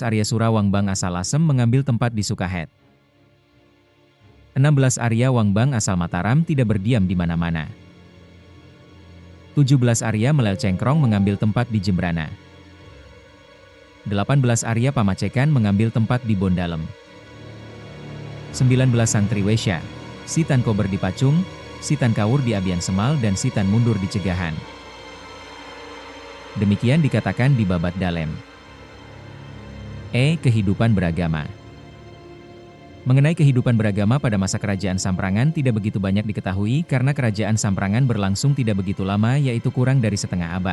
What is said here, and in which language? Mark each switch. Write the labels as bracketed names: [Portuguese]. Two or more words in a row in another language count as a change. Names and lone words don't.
[Indonesian] Arya Surawangbang asal Lasem mengambil tempat di Sukahet. 16. Arya Wangbang asal Mataram tidak berdiam di mana-mana. 17. Arya Melel Cengkrong mengambil tempat di Jembrana. 18. Arya Pamacekan mengambil tempat di Bondalem. 19. Sang Triwesya, Sitan Kober di Pacung, Sitan Kawur di Abian Semal dan Sitan Mundur di Cegahan. Demikian dikatakan di Babat Dalem. Kehidupan beragama. Mengenai kehidupan beragama pada masa Kerajaan Samprangan tidak begitu banyak diketahui karena Kerajaan Samprangan berlangsung tidak begitu lama, yaitu kurang dari setengah abad.